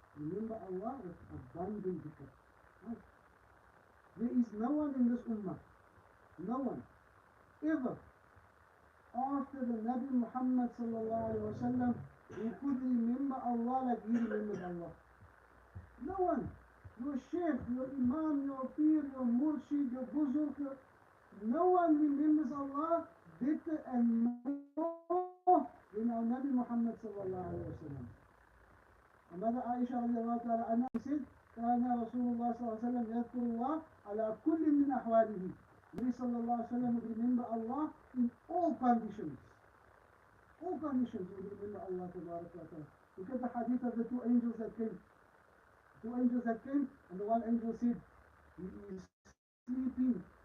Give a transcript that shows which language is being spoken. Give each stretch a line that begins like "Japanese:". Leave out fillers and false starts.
English: Remember Allah with abundant dhikr. Right? There is no one in this ummah, no one, ever, after the Nabi Muhammad sallallahu alayhi wa sallam, who could remember Allah like he remembered Allah. No one. Your sheikh, your imam, your peer, your murshid, your buzurg, no one remembers Allah better and more than our Nabi Muhammad sallallahu alayhi wa sallam. And Mother Aisha radiallahu ta'ala anha said,
Arabic: كان رسول الله صلى الله عليه وسلم يذكر الله على كل من أحواله.
English: Nabi sallallahu alayhi wa sallam would remember Allah in all conditions. All conditions would remember Allah ta'ala. Look at the hadith of the two angels that came. Two angels that came, and the one angel said, he is sleeping.